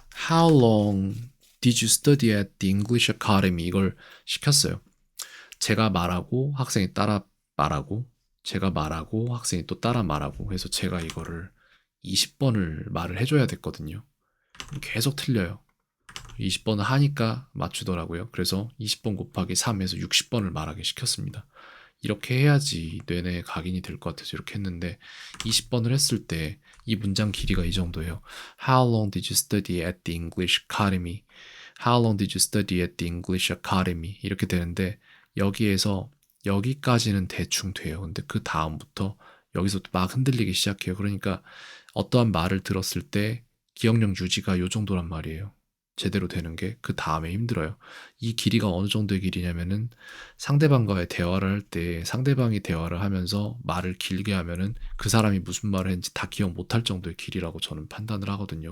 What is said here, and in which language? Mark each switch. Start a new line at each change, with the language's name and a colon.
English: How long did you study at the English Academy?
Korean: 이걸 시켰어요. 제가 말하고 학생이 따라 말하고 제가 말하고 학생이 또 따라 말하고 해서 제가 이거를 20번을 말을 해줘야 됐거든요. 계속 틀려요. 20번을 하니까 맞추더라고요. 그래서 20번 곱하기 3에서 60번을 말하게 시켰습니다. 이렇게 해야지 뇌내 각인이 될 것 같아서 이렇게 했는데 20번을 했을 때 이 문장 길이가 이 정도예요.
English: How long did you study at the English Academy? How long did you study at the English Academy?
Korean: 이렇게 되는데 여기에서 여기까지는 대충 돼요. 근데 그 다음부터 여기서부터 막 흔들리기 시작해요. 그러니까 어떠한 말을 들었을 때 기억력 유지가 요 정도란 말이에요. 제대로 되는 게 그 다음에 힘들어요. 이 길이가 어느 정도의 길이냐면은 상대방과의 대화를 할 때 상대방이 대화를 하면서 말을 길게 하면은 그 사람이 무슨 말을 했는지 다 기억 못할 정도의 길이라고 저는 판단을 하거든요.